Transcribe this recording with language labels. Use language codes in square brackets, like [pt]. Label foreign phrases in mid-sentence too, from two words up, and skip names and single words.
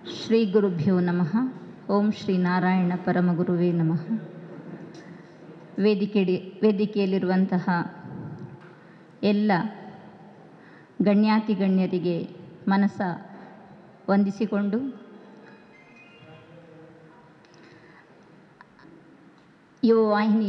[sa] ಶ್ರೀ ಗುರುಭ್ಯೋ ನಮಃ. ಓಂ ಶ್ರೀ ನಾರಾಯಣ ಪರಮಗುರುವೇ ನಮಃ. [kn] ವೇದಿಕೆಯಲ್ಲಿರುವಂತಹ ಎಲ್ಲ ಗಣ್ಯಾತಿಗಣ್ಯರಿಗೆ ಮನಸ ವಂದಿಸಿಕೊಂಡು ಯುವ ವಾಹಿನಿಯ